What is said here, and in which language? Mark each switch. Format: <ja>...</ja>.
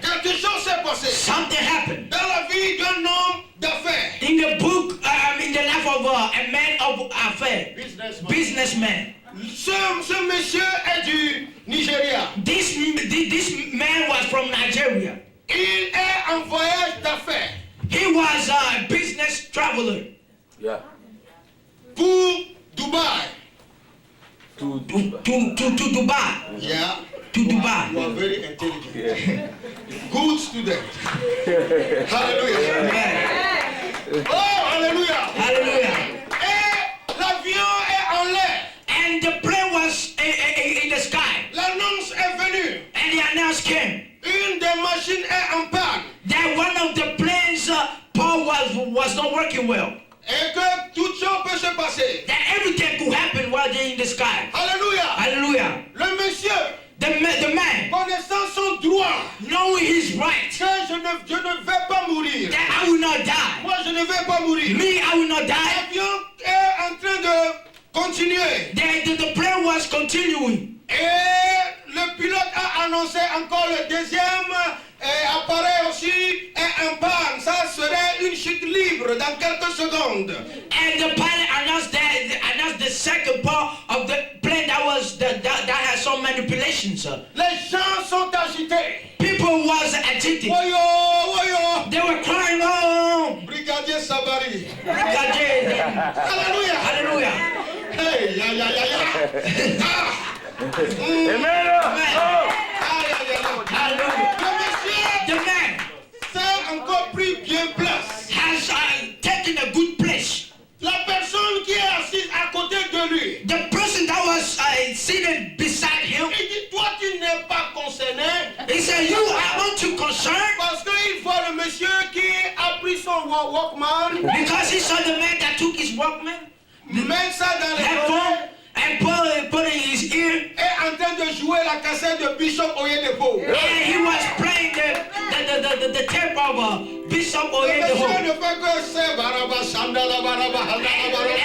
<fr>Quelque chose s'est passé</fr> <en>Something happened</en> <fr>dans la vie d'un homme d'affaires.</fr> <en>in the book, in the life of a man of affair, businessman.</en> <fr>Ce monsieur est du Nigeria.</fr> <en>This man was from Nigeria.</en> <fr>Il est en voyage d'affaires</fr> <en>He was a business traveler Yeah.</en> <fr>pour Dubaï.</fr> <en>To to Dubai. Yeah. To Dubai. You are very intelligent. Yeah. Good student. Hallelujah. Amen. Oh, hallelujah. Hallelujah.</en> <fr>Et l'avion est en l'air.</fr> <en>And the plane was in the sky.</en> <fr>L'annonce est venue.</fr> <en>And the announce came</en> <fr>Une des machines est en panne.</fr> <en>that one of the planes' power was not working well.</en> <fr>Et que toute chose peut se passer.</fr> <en>That everything could happen while they're in the sky.</en> <fr>Alléluia.</fr> <en>Hallelujah.</en> <fr>Le monsieur,</fr> <en>The man,</en> <fr>connaissant son droit,</fr> <en>knowing his right,</en> <fr>que je ne vais pas mourir.</fr> <en>that I will not die.</en> <fr>Moi, je ne vais pas mourir.</fr> <en>Me, I will not die.</en> <fr>L'avion est en train de continuer.</fr> <en>The plane was continuing.</en> <fr>Et le pilote a annoncé encore le deuxième appareil aussi est en panne. Ça serait une chute libre dans quelques secondes.</fr> <en>And the pilot announced the second part of the plane that some manipulations.</en> <fr>Les gens sont agités.</fr> <en>People was agitated. Woyo, woyo. They were crying, oh, Brigadier Sabari. Hallelujah.</en> <fr>Alléluia.</fr> <en>Hallelujah. Hey, ya, ya, ya, ya. Ah. Amen. Oh. Ah, ya, ya, ya. Hallelujah.</en> <fr>Le monsieur</fr> <en>The man</en> <fr>s'est encore pris bien place.</fr> <en>has taken a good place.</en> <fr>La personne qui est assise à côté de lui,</fr> <en>The person that was seated beside him,</en> <fr>il dit, toi tu n'es pas concerné</fr> <en>he said, you are not too concerned</en> <fr>parce qu'il voit le monsieur qui a pris son Walkman,</fr> <en>because he saw the man that took his Walkman,</en> <fr>met ça dans les</fr> <en>headphone,</en> <fr>oreilles</fr> <en>and put it in his ear,</en> <fr>et en train de jouer la cassette de Bishop Oyedepo.</fr> <en>and he was playing the tape of Bishop</en> <fr>Le monsieur</fr> <en>Oyedepo.</en> <fr>ne fait que c'est Baraba, Shandala, Baraba, Handala, Baraba.</fr>